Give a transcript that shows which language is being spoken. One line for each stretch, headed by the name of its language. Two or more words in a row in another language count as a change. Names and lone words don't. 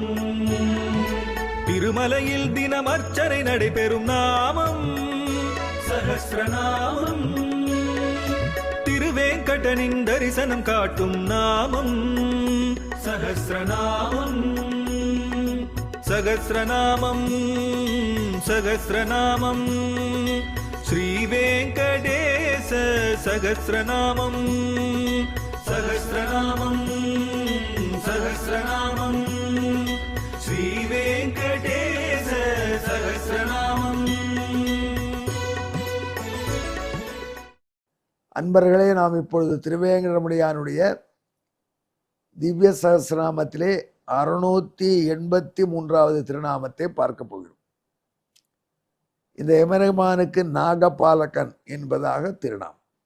Tamil: திருமலையில் தினம் அர்ச்சனை நடைபெறும் நாமம் சஹஸ்ரநாமம். திருவேங்கடனின் தரிசனம் காட்டும் நாமம் சஹஸ்ரநாமம்.
Sanskrit: सहस्रनामं सहस्रनामं श्रीवेंकटेश सहस्रनामं सहस्रनामं सहस्रनामं श्रीवेंकटेश सहस्रनामं।
Tamil: அன்பர்களே, நாம் இப்பொழுது திருவேங்கடமுடியானுடைய திவ்ய சகஸ்ரநாமத்திலே 683வது திருநாமத்தை பார்க்க போகிறோம். இந்த எமரமானுக்கு நாகபாலகன் என்பதாக திருநாமம்.